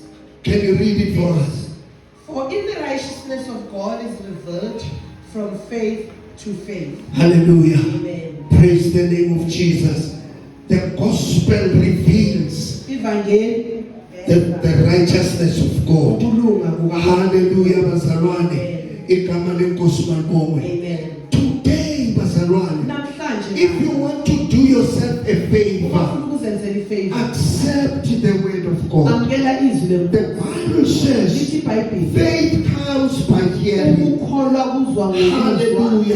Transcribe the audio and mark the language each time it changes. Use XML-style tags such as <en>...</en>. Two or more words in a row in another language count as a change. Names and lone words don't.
<en>Can you read it for us? For in the righteousness of God is revealed from faith to faith. Hallelujah. Amen. Praise the name of Jesus. The gospel reveals the righteousness of God. Hallelujah, bazalwane.</en> <zu>Igama lenkosi malibongwe.</zu> <en>Amen. Today, bazalwane, if you want to do yourself a favor, accept the word of God. The Bible says faith comes by hearing. Hallelujah.</en>